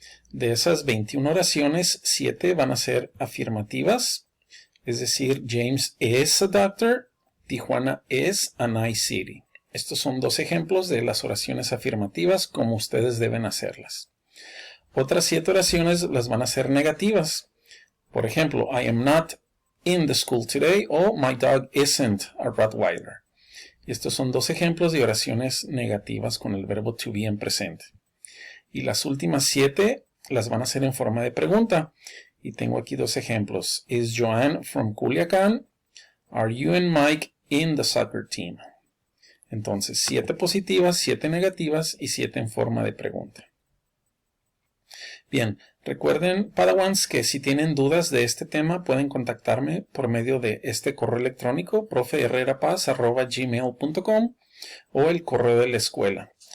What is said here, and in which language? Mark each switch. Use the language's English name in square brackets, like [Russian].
[Spanish] De esas 21 oraciones, 7 van a ser afirmativas, es decir, [English] James is a doctor, Tijuana is a nice city. [Spanish] Estos son 2 ejemplos de las oraciones afirmativas como ustedes deben hacerlas. Otras 7 oraciones las van a ser negativas. Por ejemplo, [English] I am not in the school today o my dog isn't a Rottweiler. [Spanish] Y estos son 2 ejemplos de oraciones negativas con el verbo to be en presente. Y las últimas 7 las van a hacer en forma de pregunta. Y tengo aquí 2 ejemplos. [English] Is Joanne from Culiacán? Are you and Mike in the soccer team? [Spanish] Entonces, 7 positivas, 7 negativas y 7 en forma de pregunta. Bien, recuerden, Padawans, que si tienen dudas de este tema pueden contactarme por medio de este correo electrónico, profeherrerapaz@gmail.com o el correo de la escuela.